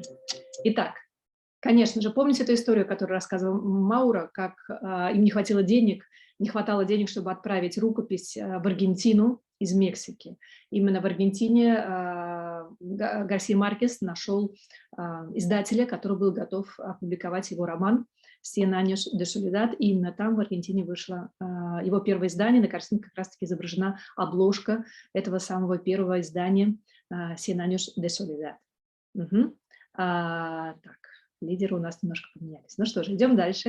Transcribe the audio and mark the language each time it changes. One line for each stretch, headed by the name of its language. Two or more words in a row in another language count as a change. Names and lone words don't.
Russian: Итак, конечно же, помните эту историю, которую рассказывал Мауро, как им не хватало денег, чтобы отправить рукопись в Аргентину из Мексики. Именно в Аргентине Гарсия Маркес нашел издателя, который был готов опубликовать его роман «Cien años de soledad». И именно там, в Аргентине, вышло его первое издание. На картинке как раз-таки изображена обложка этого самого первого издания «Cien años de soledad». Так, лидеры у нас немножко поменялись. Ну что же, идем дальше.